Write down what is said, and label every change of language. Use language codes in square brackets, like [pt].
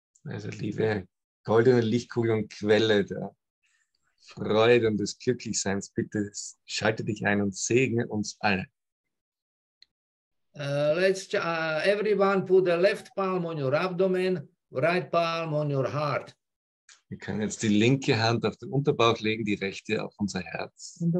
[de] Also liebe goldene Lichtkugel und Quelle der Freude und des Glücklichseins, bitte schalte dich ein und segne uns alle. [en] Let's everyone put the left palm on your abdomen, right palm on your heart. [de] Wir können jetzt die linke Hand auf den Unterbauch legen, die rechte auf unser Herz.